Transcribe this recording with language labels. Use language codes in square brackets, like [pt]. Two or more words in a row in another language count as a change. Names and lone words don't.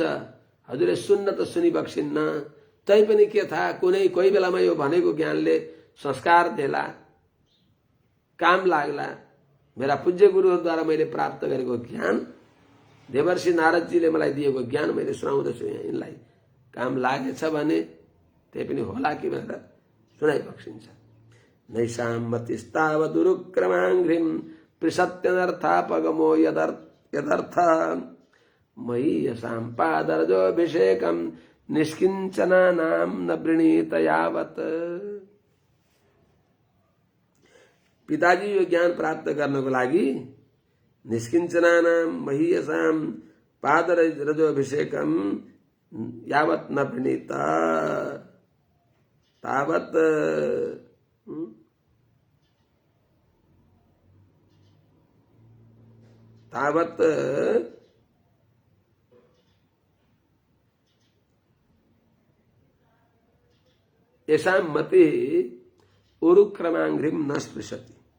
[ne] हजुरले सुन्न त सुनिबक्सिन्न, तै पनि के थाहा, कोही बेलामा यो भनेको ज्ञानले संस्कार देला, काम लाग्ला। मेरा पूज्य गुरुहरूद्वारा मैले प्राप्त गरेको ज्ञान, देवर्षि नारदजीले मलाई दिएको ज्ञान मैले सुनाउँदछु यिनलाई, काम लागेछ भने त्यही पनि होला कि भनेर सुनाइबक्सिन्छ। [sa] नैषां मतिस्तावदुरुक्रमाङ्घ्रिं पृषत्यनर्थापगमो यदर्थ मयीयसां पादरजोऽभिषेकं निष्किञ्चनानां न वृणीत यावत्। [ne] पिताजी यो ज्ञान प्राप्त गर्नको लागि [sa] निष्किञ्चनानां महीयसां पादरजोऽभिषेकं यावत् न वृणीत तावत् येषां मति उरुक्रमाङ्घ्रिं न स्पृशति।